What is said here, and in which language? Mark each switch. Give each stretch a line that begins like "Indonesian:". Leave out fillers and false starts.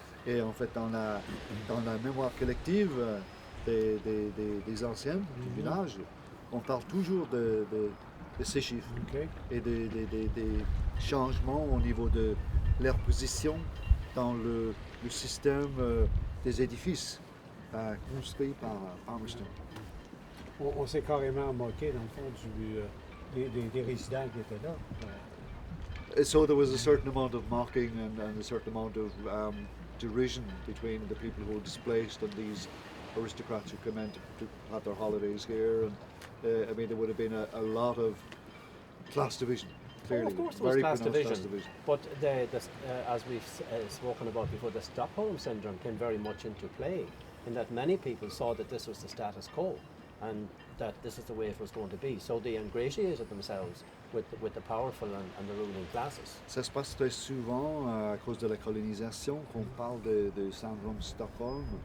French: Et en fait dans la mémoire collective des anciens du village, on parle toujours de ces chiffres et des changements au niveau de leur position dans le système des édifices construits par Palmerston. On s'est carrément moqué, dans le fond, des résidents qui étaient là.
English: So there was a certain amount of mocking and a certain amount of derision between the people who were displaced and these aristocrats who come in to have their holidays here. And I mean, there would have been a lot of class division. Clearly, of course, there was class division. But as we've spoken about before, the Stockholm syndrome came very much into play, in that many people saw that this was the status quo and that this is the way it was going to be. So they ingratiated themselves with the powerful and the ruling classes.
French: Ça se passe très souvent à cause de la colonisation qu'on parle de syndrome Stockholm.